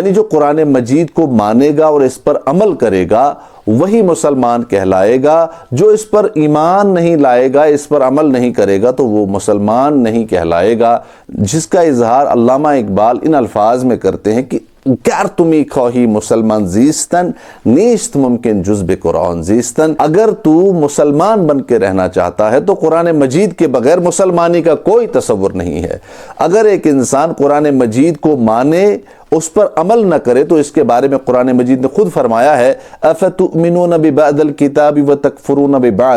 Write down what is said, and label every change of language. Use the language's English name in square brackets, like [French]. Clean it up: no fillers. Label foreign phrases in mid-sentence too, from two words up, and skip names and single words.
[Urdu] یعنی جو قرآن مجید کو مانے گا اور اس پر عمل کرے گا وہی مسلمان کہلائے گا. جو اس پر ایمان نہیں لائے گا، اس پر عمل نہیں کرے گا، تو وہ مسلمان نہیں کہلائے گا. جس کا اظہار علامہ اقبال ان الفاظ میں کرتے ہیں کہ [Persian] گر تمی خواہی مسلمان زیستن، نیست ممکن جز بے قرآن زیستن. [Urdu] اگر تو مسلمان بن کے رہنا چاہتا ہے تو قرآن مجید کے بغیر مسلمانی کا کوئی تصور نہیں ہے. اگر ایک انسان قرآن مجید کو مانے، اس پر عمل نہ کرے، تو اس کے بارے میں قرآن مجید نے خود فرمایا ہے [Arabic] افتؤمنون ببعض الکتاب وتکفرون ببعض.